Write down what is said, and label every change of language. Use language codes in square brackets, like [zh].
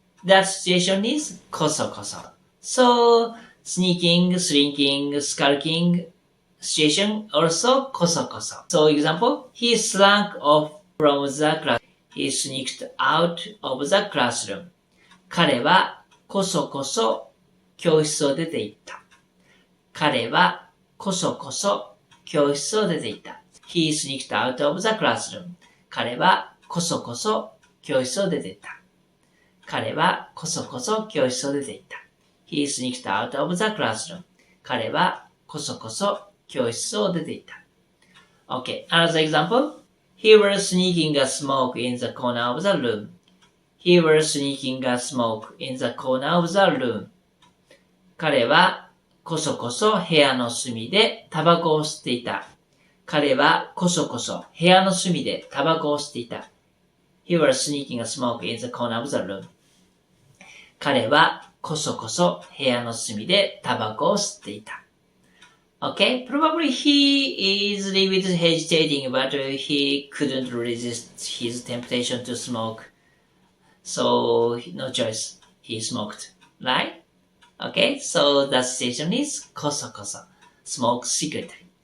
[en] That situation is koso koso. So sneaking, slinking, skulking situation also koso koso. So example, he slunk off from the class. He sneaked out of the classroom. [ja] 彼はこそこそ教室を出て行った。彼はこそこそ教室を出て行った。 [en] He sneaked out of the classroom. [ja] 彼はこそこそ教室を出て行った。彼はこそこそ教室を出て行った。 [en] He sneaked out of the classroom. [ja] 彼はこそこそ教室を出て行った。 [en] Okay, another example.He was sneaking a smoke in the corner of the room. He was sneaking a smoke in the corner of the room. [ja] 彼はこそこそ部屋の隅でタバコを吸っていた。彼はこそこそ部屋の隅でタバコを吸っていた。 [en] He was sneaking a smoke in the corner of the room. [ja] 彼はこそこそ部屋の隅でタバコを吸っていた。 [en] Okay, probably he is a little bit hesitating, but he couldn't resist his temptation to smoke. So, no choice. He smoked, right? Okay, so the situation is koso koso. Smoke secretly.